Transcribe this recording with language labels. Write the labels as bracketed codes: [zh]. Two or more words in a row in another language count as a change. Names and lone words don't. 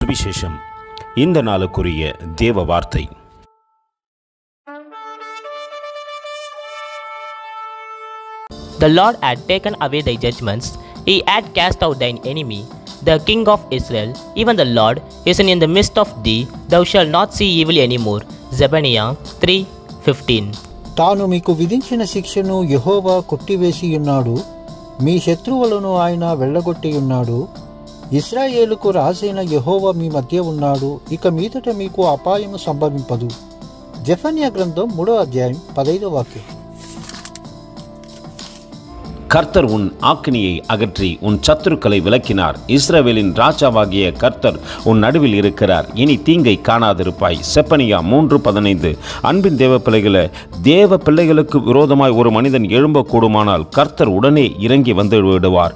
[ta] சுவிசேஷம். இந்த நாளுக்குரிய தேவ வார்த்தை. [en] The Lord had taken away thy judgments, he had cast out thine enemy, the King of Israel, even the Lord is in the midst of thee, thou shalt not see evil any more. Zebaniah 3:15. [te] తాను మీకు విధించిన శిక్షను యెహోవా కొట్టివేసి ఉన్నాడు, మీ శత్రువులను ఆయన వెళ్ళగొట్టి ఉన్నాడు. ఇశ్రాయేలుకు రాజైన యెహోవా మీ మధ్య ఉన్నాడు, ఇక మీదట మీకు అపాయము సంభవింపదు. జెఫన్యా గ్రంథం 3వ అధ్యాయం 15వ వాక్యం. [ta] கர்த்தர் உன் ஆக்கினியை அகற்றி உன் சத்துருக்களை விலக்கினார். இஸ்ரவேலின் ராஜாவாகிய கர்த்தர் உன் நடுவில் இருக்கிறார், இனி தீங்கை காணாதிருப்பாய். செப்பனியா 3:15. அன்பின் தேவ பிள்ளைகளே, தேவ பிள்ளைகளுக்கு விரோதமாய் ஒரு மனிதன் எழும்பக்கூடுமானால் கர்த்தர் உடனே இறங்கி வந்து விடுவார்.